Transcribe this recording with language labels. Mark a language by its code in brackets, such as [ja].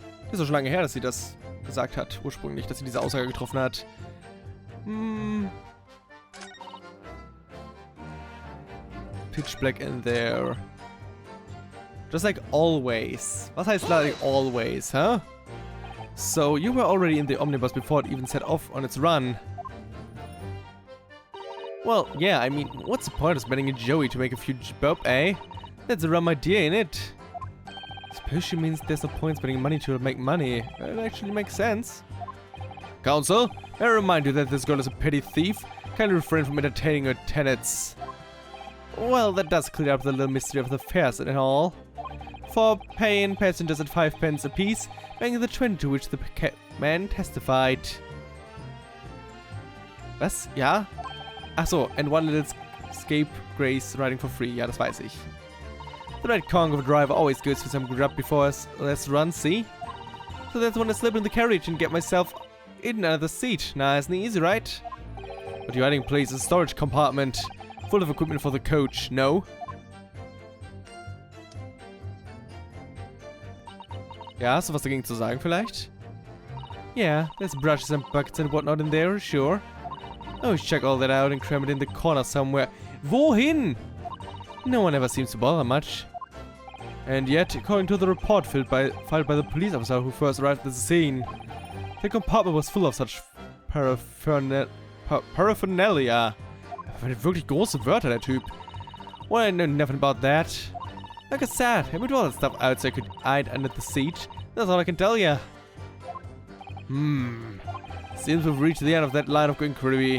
[de] Ist doch schon lange her, dass sie das gesagt hat, ursprünglich, dass sie diese Aussage getroffen hat. [en] Pitch black in there. Just like always. [de] Was heißt like always, huh? [en] So, you were already in the omnibus before it even set off on its run. Well, yeah, I mean, what's the point of spending a Joey to make a few bob, eh? That's a rum idea, ain't it? Suppose she means there's no point spending money to make money. It actually makes sense. Counsel, may I remind you that this girl is a petty thief? Kindly refrain from entertaining her tenants. Well, that does clear up the little mystery of the fares and all. For paying passengers at 5 pence apiece, being the 20 to which the man testified. [de] Was? Ja? Achso, [en] and one little scapegrace riding for free. [de] Ja, das weiß ich. [en] The right conch of a driver always goes for some grub before us. Let's run, see? So that's when I slip in the carriage and get myself in another seat. Nice and easy, right? But your hiding place is a storage compartment full of equipment for the coach, no? [de] Ja, hast du was dagegen zu sagen vielleicht? [en] Yeah, there's brushes and buckets and whatnot in there, sure. Oh, check all that out and cram it in the corner somewhere. Wohin? No one ever seems to bother much. And yet, according to the report filed by the police officer who first arrived at the scene, the compartment was full of such paraphernalia. [de] Er verwendet wirklich große Wörter, der Typ. [en] Well, I know nothing about that. Like I said, I moved all that stuff out so I could hide under the seat. That's all I can tell ya. Seems we've reached the end of that line of inquiry.